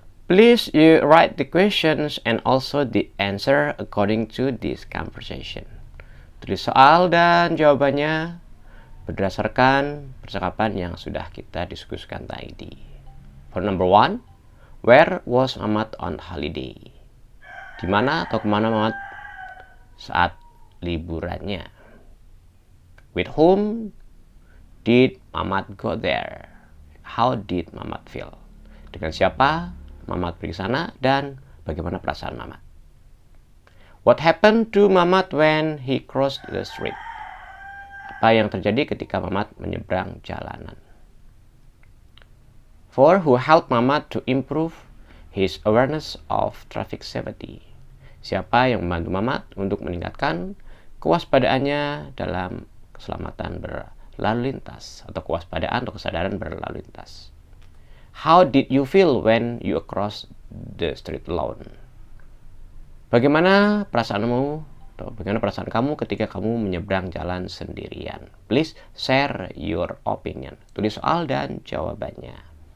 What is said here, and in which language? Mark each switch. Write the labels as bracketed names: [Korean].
[English] Please you write the questions and also the answer according to this conversation. [Indonesian] Tulis soal dan jawabannya berdasarkan percakapan yang sudah kita diskusikan tadi. [English] For number 1, where was Mamat on holiday? [Indonesian] Di mana atau kemana Mamat saat liburannya? [English] With whom did Mamat go there? How did Mamat feel? [Indonesian] Dengan siapa Mamat pergi sana dan bagaimana perasaan Mamat? [English] What happened to Mamat when he crossed the street? [Indonesian] Apa yang terjadi ketika Mamat menyeberang jalanan? [English] For who helped Mamat to improve his awareness of traffic safety? [Indonesian] Siapa yang membantu Mamat untuk meningkatkan kewaspadaannya dalam keselamatan berlalu lintas atau kewaspadaan atau kesadaran berlalu lintas? [English] How did you feel when you cross the street alone? [Indonesian] Bagaimana perasaanmu atau bagaimana perasaan kamu ketika kamu menyeberang jalan sendirian? [English] Please share your opinion. [Indonesian] Tulis soal dan jawabannya.